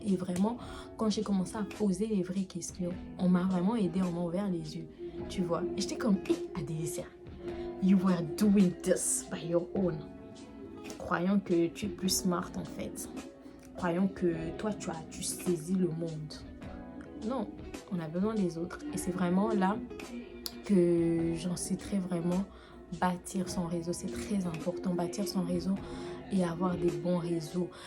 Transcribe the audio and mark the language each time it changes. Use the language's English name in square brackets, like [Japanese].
[French] Et vraiment, quand j'ai commencé à poser les vraies questions, on m'a vraiment aidé, on m'a ouvert les yeux. Tu vois, et j'étais comme, [English] hey, Adélicia, you were doing this by your own. [French] Croyant que tu es plus smart en fait. Croyant que toi, tu saisis le monde. Non, on a besoin des autres. Et c'est vraiment là que j'en citerai vraiment bâtir son réseau. C'est très important, bâtir son réseau et avoir des bons réseaux.